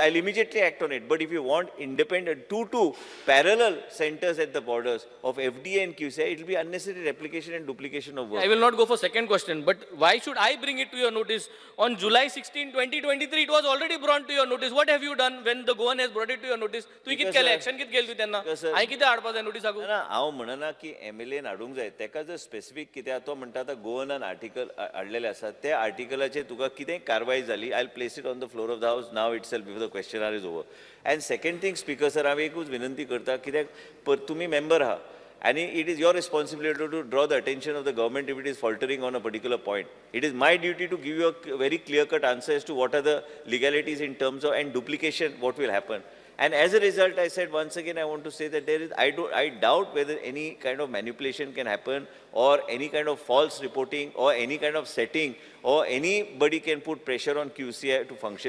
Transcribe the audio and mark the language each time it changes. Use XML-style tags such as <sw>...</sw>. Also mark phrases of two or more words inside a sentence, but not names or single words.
<en>I'll immediately act on it. But if you want independent, two parallel centers at the borders of FDA and QCI, it will be unnecessary replication and duplication of work. I will not go for second question, but why should I bring it to your notice? On July 16, 2023, it was already brought to your notice. What have you done when the Goan has brought it to your notice?</en> <kok>तू कित केले action कित केली त्यांना? आई किती हाडपा जाय notice आगो? ना हांव म्हणना की MLA हाडूंक जाय. तेका जर स्पेसिफिक कितें तो म्हणटा आता गोवनान आर्टिकल हाडलेले आसा ते आर्टिकलाचेर तुका कितें कारवाई जाली,</kok> <en>I'll place it on the floor of the house now itself before the questionnaire is over. And second thing, Speaker sir,</en> <kok>हांव एकूच विनंती करता कित्याक तुमी member आहा</kok> <en>and it is your responsibility to draw the attention of the government if it is faltering on a particular point. It is my duty to give you a very clear-cut answer as to what are the legalities in terms of and duplication, what will happen. And as a result, I said once again, I want to say that there is, I doubt whether any kind of manipulation can happen or any kind of false reporting or any kind of setting or anybody can put pressure on QCI to function.</en>